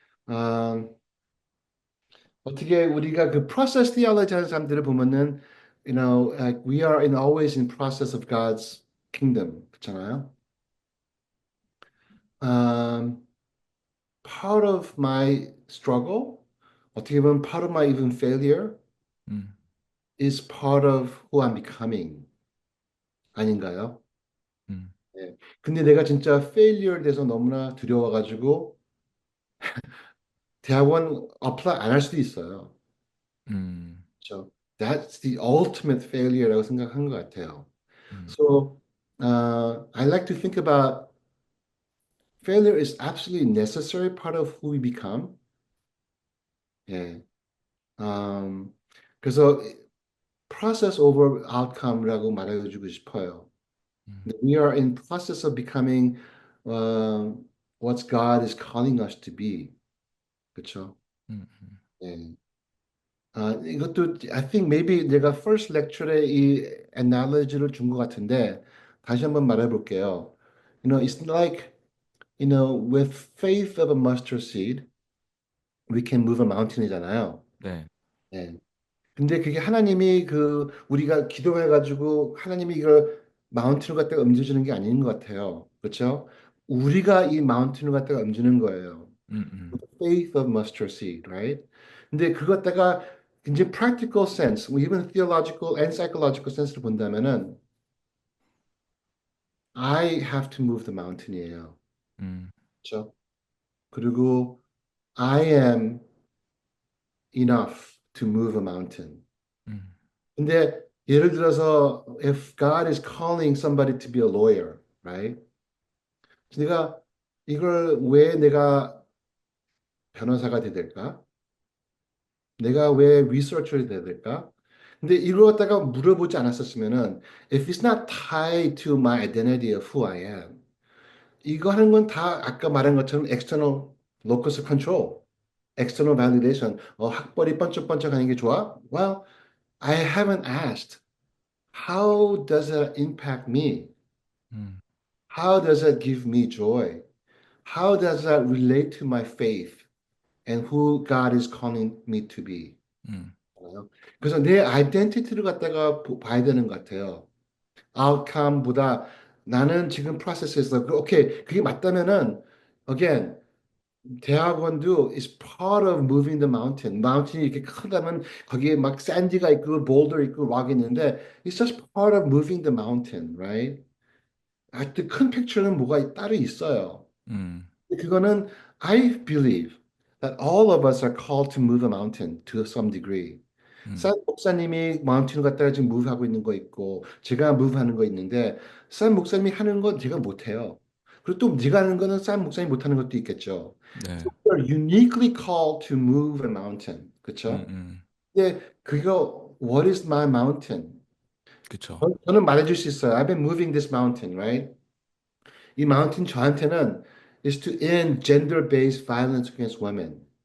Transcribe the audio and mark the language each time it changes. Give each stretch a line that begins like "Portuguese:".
Korean: 음, 어떻게 우리가 그
English: process theology
Korean: 하는 사람들을 보면은
English: like we are always in process of God's kingdom.
Korean: 그렇잖아요?
English: Um, part of my struggle,
Korean: 어떻게 보면
English: part of my even failure 음, is part of who I'm becoming.
Korean: 아닌가요? 음, 예. 근데 내가 진짜 failure 돼서 너무나 두려워가지고 대학원 apply 안 할 수도 있어요. 음, 그렇죠?
English: That's the ultimate failure라고
Korean: 생각한 것 같아요. 음,
English: So, I like to think about failure is absolutely necessary part of who we become.
Korean: 예.
English: Um,
Korean: 그래서
English: process over outcome라고
Korean: 말해주고 싶어요. 음,
English: We are in process of becoming uh, what God is calling us to be.
Korean: 그렇죠? 음, 예. 이것도
English: I think maybe
Korean: 내가 first lecture에 이 analogy를 준 것 같은데 다시 한번 말해볼게요.
English: It's like, with faith of a mustard seed, we can move a mountain이잖아요.
Korean: 네. 예. 근데 그게 하나님이 우리가 기도해가지고 하나님이 이걸 마운틴을 갖다가 옮겨주는 게 아닌 것 같아요. 그렇죠? 우리가 이 마운틴을 갖다가 옮기는 거예요. 음, 음,
English: Faith of mustard seed, right?
Korean: 근데 그것 갖다가 이제
English: practical sense, 뭐 even theological and psychological sense로
Korean: 본다면은
English: I have to move the mountain이에요. 음,
Korean: 그렇죠? 그리고
English: I am enough to move a mountain. 음,
Korean: 근데 예를 들어서
English: if God is calling somebody to be a lawyer, right?
Korean: 내가 이걸 왜 내가 변호사가 돼야 될까? 내가 왜 리서처를 돼야 될까? 근데 이걸 갖다가 물어보지 않았었으면은
English: if it's not tied to my identity of who I am
Korean: 이거 하는 건 다 아까 말한 것처럼
English: external locus of control, external validation.
Korean: 학벌이 번쩍번쩍 하는 게 좋아?
English: Well, I haven't asked. how does that impact me? 음, How does that give me joy? How does that relate to my faith and who God is calling me to be? 음,
Korean: 알아요? 그래서 내 아이덴티티를 갖다가 봐야 되는 것 같아요. 아웃컴보다 나는 지금 프로세스에서 오케이 그게 맞다면은 again 대학원도
English: is part of moving the mountain.
Korean: 마운틴이 이렇게 크다면 거기에 막 샌디가 있고 볼더 있고 락 있는데
English: it's just part of moving the mountain, right?
Korean: 하여튼 큰 픽처는 뭐가 따로 있어요. 음,
English: 그거는 I believe that all of us are called to move a mountain to some degree.
Korean: 산 음, 목사님이 마운틴을 갖다가 지금 무브하고 있는 거 있고 제가 무브하는 거 있는데 산 목사님이 하는 건 제가 못해요. 그리고 또 네가 하는 거는 산 목사님이 못하는 것도 있겠죠. 네,
English: So we are uniquely called to move a mountain. 음,
Korean: 그렇죠? 음, 근데 그거
English: What is my mountain?
Korean: 그쵸. 저는 말해줄 수 있어요.
English: I've been moving this mountain, right? 이 mountain
Korean: 저한테는
English: is to end gender-based violence against women.